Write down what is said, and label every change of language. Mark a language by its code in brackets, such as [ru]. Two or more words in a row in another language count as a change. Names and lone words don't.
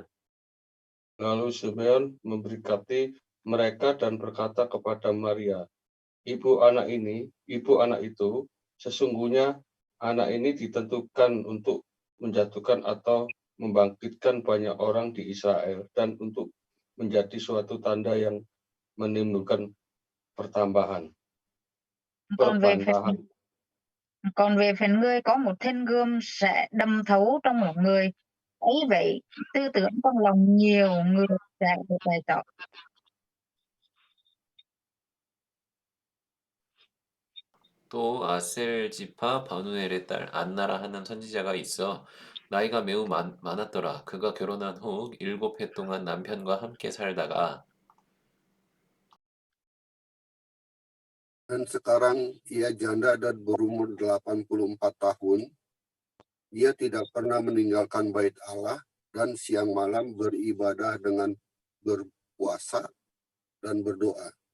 [id] Lalu Simeon memberkati mereka dan berkata kepada Maria, ibu anak itu, sesungguhnya anak ini ditentukan untuk menjatuhkan atau membangkitkan banyak orang di Israel dan untuk menjadi suatu tanda yang menimbulkan pertambahan. [vi] Còn về phần ngươi có một thanh gươm sẽ đâm thấu trong lòng người. Ấy vậy, tư tưởng trong lòng nhiều người sẽ được bày tỏ. [ko] 또 아셀 지파 바누엘의 딸 안나라 하는 선지자가 있어 나이가 매우 많았더라. 그가 결혼한 후 7해 동안 남편과 함께 살다가 [id] Dan sekarang ia janda dan berumur 84 tahun. Ia tidak pernah meninggalkan bait Allah dan siang malam beribadah dengan berpuasa dan berdoa.